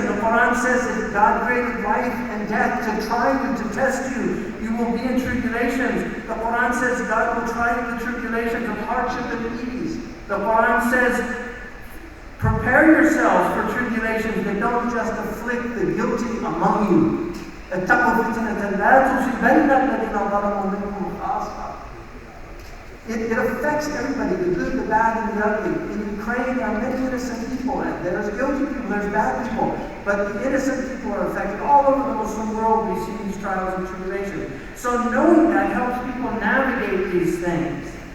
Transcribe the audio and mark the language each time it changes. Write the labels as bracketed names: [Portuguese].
[English] The Quran says that God created life and death to try you, to test you. You will be in tribulations. The Quran says God will try you in the tribulations of hardship and ease. The Quran says Prepare yourselves for tribulations that don't just afflict the guilty among you. [Arabic] اتقوا فتنة لا تصيبن الذين ظلموا منكم خاصة. [English] It affects everybody, the good, the bad, and the ugly. In Ukraine, there are many innocent people, and there's guilty people, there's bad people. But the innocent people are affected. All over the Muslim world, we see these trials and tribulations. So knowing that helps people navigate these things.